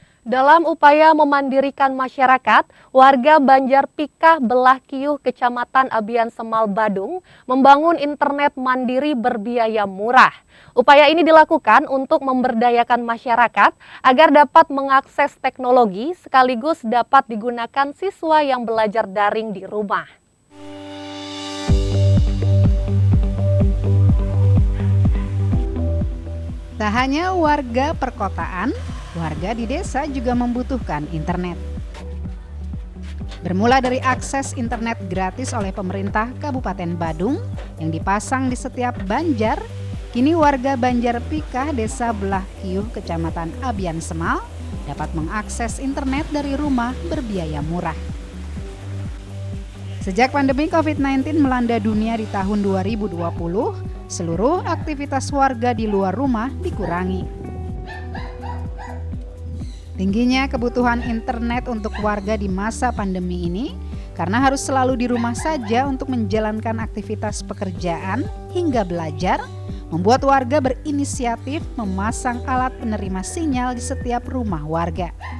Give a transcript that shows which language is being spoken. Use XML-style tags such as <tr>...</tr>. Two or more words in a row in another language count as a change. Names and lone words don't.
<id>Dalam upaya memandirikan masyarakat, warga Banjar Pikah Belah Kiyuh, Kecamatan Abian Semal, Badung, membangun internet mandiri berbiaya murah. Upaya ini dilakukan untuk memberdayakan masyarakat agar dapat mengakses teknologi sekaligus dapat digunakan siswa yang belajar daring di rumah. Tak hanya warga perkotaan, warga di desa juga membutuhkan internet. Bermula dari akses internet gratis oleh pemerintah Kabupaten Badung yang dipasang di setiap banjar, kini warga Banjar Pikah, Desa Belah Kiyuh, Kecamatan Abian Semal dapat mengakses internet dari rumah berbiaya murah. Sejak pandemi COVID-19 melanda dunia di tahun 2020, seluruh aktivitas warga di luar rumah dikurangi. Tingginya kebutuhan internet untuk warga di masa pandemi ini karena harus selalu di rumah saja untuk menjalankan aktivitas pekerjaan hingga belajar, membuat warga berinisiatif memasang alat penerima sinyal di setiap rumah warga.</id>